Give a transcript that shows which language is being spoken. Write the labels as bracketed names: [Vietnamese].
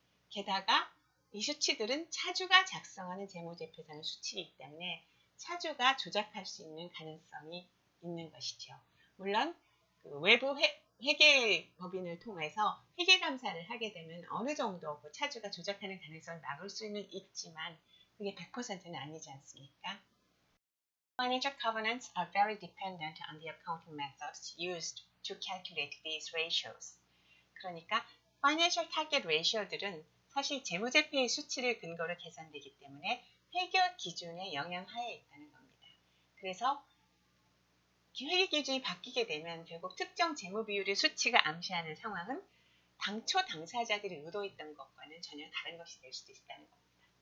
[Korean] 게다가 이 수치들은 차주가 작성하는 재무제표에서는 수치이기 때문에 차주가 조작할 수 있는 가능성이 있는 것이죠. 물론 외부 회계법인을 통해서 회계감사를 하게 되면 어느 정도 차주가 조작하는 가능성을 막을 수는 있지만 그게 100%는 아니지 않습니까? [English] Financial covenants are very dependent on the accounting methods used to calculate these ratios. [Korean] 그러니까 Financial Target Ratio들은 사실 재무제표의 수치를 근거로 계산되기 때문에 회계 기준의 영향하에 있다는 겁니다. 그래서 회계 기준이 바뀌게 되면 결국 특정 재무 비율의 수치가 암시하는 상황은 당초 당사자들이 의도했던 것과는 전혀 다른 것이 될 수도 있다는 겁니다.